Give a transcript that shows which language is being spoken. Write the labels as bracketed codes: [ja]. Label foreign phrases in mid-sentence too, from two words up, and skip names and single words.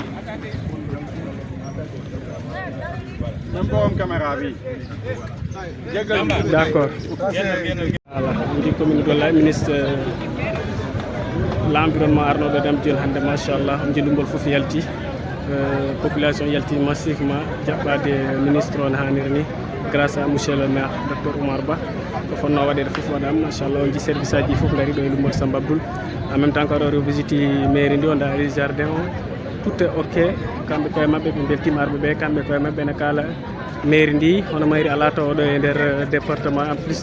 [fr] Même pas une caméra, oui. D'accord. Voilà, [ff] ndi commune Gollal [fr] ministre l'environnement [ff] Arnaud Dame Diol hande machallah on jilungol fof yalti population yalti massivement jaɓɓade ministre on hanniri ni [fr] grâce à monsieur le maire [ff] docteur Oumar Ba ko fonno waɗede fof waɗama machallah on ji service aji fof gari ɗo e Lumol Samba Abdoul [fr] en même temps [ff] ko aɗo visite mairie ndi on daari jardin o [fr] tout est ok [ff] kamɓe koye mabɓe ɓe beltima arɓe ɓe kamɓe koye mabɓe ne kala mairie ndi hono mairie ala taw ɗo e nder département [fr] en plus